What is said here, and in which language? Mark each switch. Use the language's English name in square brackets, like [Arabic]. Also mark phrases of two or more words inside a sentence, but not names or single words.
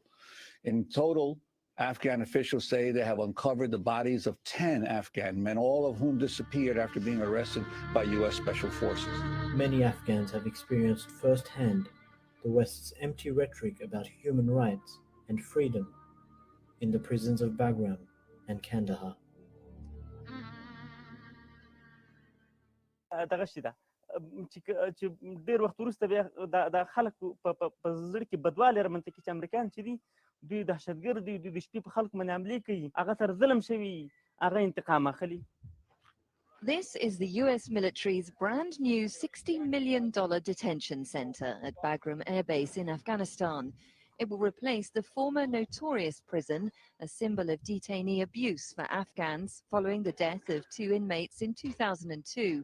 [English] In total, Afghan officials say they have uncovered the bodies of 10 Afghan men, all of whom disappeared after being arrested by U.S. Special Forces. Many Afghans have experienced firsthand the West's empty rhetoric about human rights and freedom in the prisons of Bagram and Kandahar. [Pashto] چې ډېر وخت وروسته بیا د خلک په زړه کې بدوالی رامنځته کړي چې امریکایان چې دي دوی دهشتګرد دي، دوی د شپې په خلکو باندې حملې کوي، هغه سره ظلم شوي، هغه انتقام اخلي. [English] This is the US military's brand new $60 million detention center at Bagram Air Base in Afghanistan. It will replace the former notorious prison, a symbol of detainee abuse for Afghans following the death of 2 inmates in 2002.